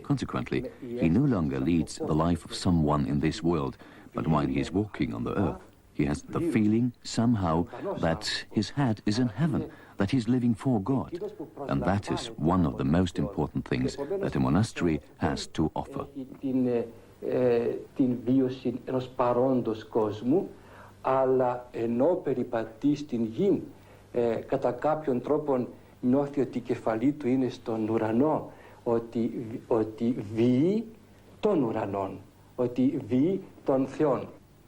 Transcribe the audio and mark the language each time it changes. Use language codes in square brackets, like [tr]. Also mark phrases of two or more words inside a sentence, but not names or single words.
[en] Consequently, he no longer leads the life of someone in this world, but while he is walking on the earth, he has the feeling, somehow, that his head is in heaven, that he's living for God. And that is one of the most important things that a monastery has to offer. [el] Την βίωση ενός παρόντος κόσμου, αλλά ενώ περιπατεί στην γη, κατά κάποιον τρόπο νιώθει ότι η κεφαλή του είναι στον ουρανό, ότι βιεί των ουρανών, ότι βιεί των Θεών.